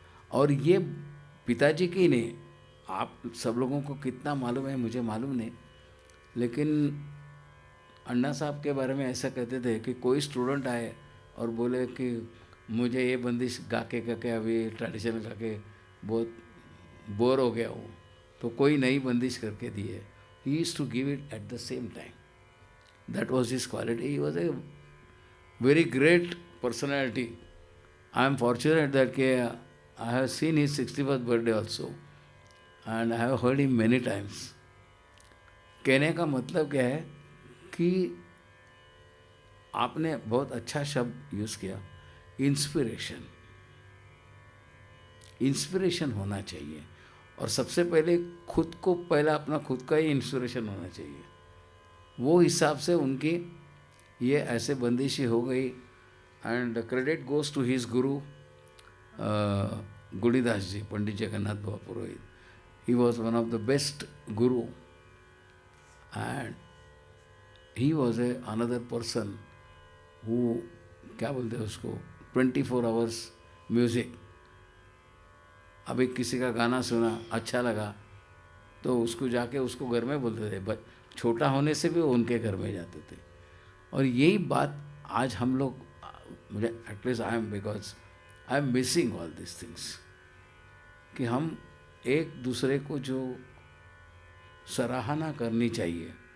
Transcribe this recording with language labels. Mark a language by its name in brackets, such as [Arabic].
[Hindi] और ये पिताजी की नहीं, आप सब लोगों को कितना मालूम है मुझे मालूम नहीं, लेकिन अन्ना साहब के बारे में ऐसा कहते थे कि कोई स्टूडेंट आए और बोले कि मुझे ये बंदिश गा के अभी ट्रेडिशनल गा के बहुत बोर हो गया हूँ, तो कोई नई बंदिश करके दी है। [English] He used to give it at the same time. That was his quality. He was a very great personality. I am fortunate that I have seen his 61st birthday also and I have heard him many times. [Hindi] कहने का मतलब क्या है कि आपने बहुत अच्छा शब्द यूज़ किया, इंस्पिरेशन। इंस्पिरेशन होना चाहिए और सबसे पहले खुद को, पहला अपना खुद का ही इंस्पिरेशन होना चाहिए। वो हिसाब से उनकी ये ऐसे बंदिशी हो गई। [English] And the credit goes to his guru, Gudidas ji, Pandit Jagannath Baba Purohit. He was one of the best guru, and he was another person who, [Hindi] क्या बोलते हैं उसको, [English] 24 hours music. [Hindi] अभी किसी का गाना सुना अच्छा लगा तो उसको जाके उसको घर में बोलते थे, बट छोटा होने से भी वो उनके घर में जाते थे। और यही बात आज हम लोग, मुझे at least [English] because I am missing all this things, [Hindi] कि हम एक दूसरे को जो सराहना करनी चाहिए।